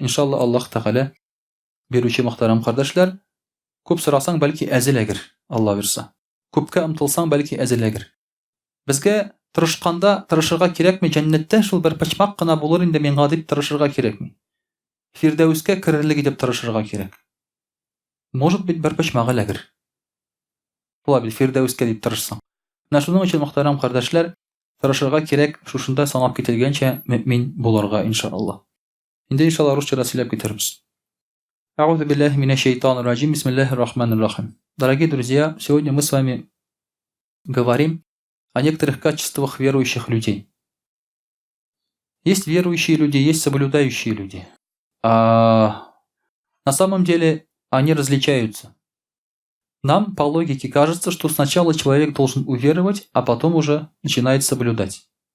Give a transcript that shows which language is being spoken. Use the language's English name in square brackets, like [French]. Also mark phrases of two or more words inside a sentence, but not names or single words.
[Tatar] Иншалла Аллаһ Тәгалә бирүче, мөхтәрәм кардәшләр. Күп сорасаң, бәлки әзеләгер, Алла бирса. Күпкә омтылсаң, бәлки әзеләгер. Безгә тырышканда тырышырга кирәкме? Җәннәттә шул бер почмак кына булыр инде миңа дип тырышырга кирәкми. Фирдәускә керерлек итеп тырышырга кирәк. [Russian] Может быть, [Tatar] бер почмак эләгер. Була бит, фирдәускә дип тырышсаң. Менә шуның өчен, мөхтәрәм кардәшләр, тырышырга кирәк, шушында санап кителгәнчә мөэмин булырга, иншаллаһ. Инде иншаллаһ русча сөйләп китербез. [Arabic] أعوذ بالله من الشيطان الرجيم. بسم الله الرحمن الرحيم. [Russian] Дорогие друзья, сегодня мы с вами говорим о некоторых качествах верующих людей. Есть верующие люди, есть соблюдающие люди. На самом деле они различаются. Нам по логике кажется, что сначала человек должен уверовать, а потом уже начинает соблюдать.